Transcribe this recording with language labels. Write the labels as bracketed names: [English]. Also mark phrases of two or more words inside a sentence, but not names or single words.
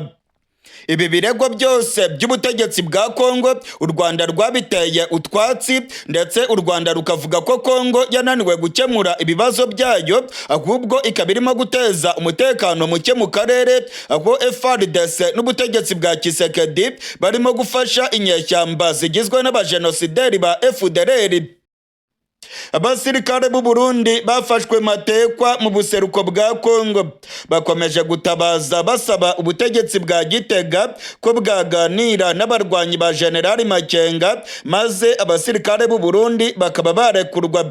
[Kinyarwanda] Ibi birego byose by'ubutegetsi bwa Kongo u Rwanda rwabiteye utwatsi, ndetse u Rwanda rukavuga ko Kongo yananiwe gukemura ibibazo byayo, ahubwo ikaba irimo guteza umutekano muke mu karere, aho FARDC n'ubutegetsi bwa Tshisekedi barimo gufasha inyeshyamba zigizwe n'abajenosideri ba FDLR. Abasirikare b'u Burundi bafashwe matekwa mu buseruko bwa Kongo bakomeje gutabaza basaba ubutegetsi bwa Gitega ko bwaganira n'abarwanyi ba General Makenga maze abasirikare b'u Burundi bakaba barekurwa.